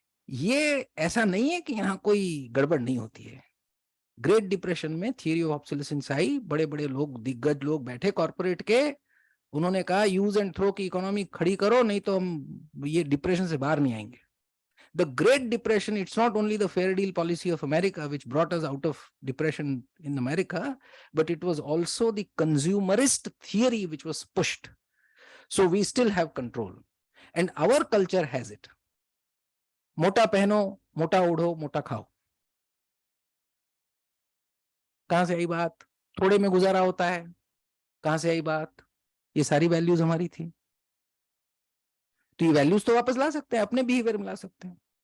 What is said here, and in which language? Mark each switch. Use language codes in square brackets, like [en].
[hi] ये ऐसा नहीं है कि यहां कोई गड़बड़ नहीं होती है। ग्रेट डिप्रेशन में थियरी ऑफ ऑब्सोलिसेंस आई। बड़े बड़े लोग, दिग्गज लोग बैठे कॉर्पोरेट के, उन्होंने कहा यूज एंड थ्रो की इकोनॉमी खड़ी करो, नहीं तो हम ये डिप्रेशन से बाहर नहीं आएंगे। [en] The Great Depression, it's not only the fair deal policy of America which brought us out of depression in America, but it was also the consumerist theory which was pushed. So we still have control, and our culture has it. [hi] मोटा पहनो, मोटा ओढ़ो, मोटा खाओ। कहां से आई बात? थोड़े में गुजारा होता है। कहां से आई बात? ये सारी वैल्यूज हमारी थी। तो ये वैल्यूज तो वापस ला सकते हैं, अपने बिहेवियर में ला सकते हैं।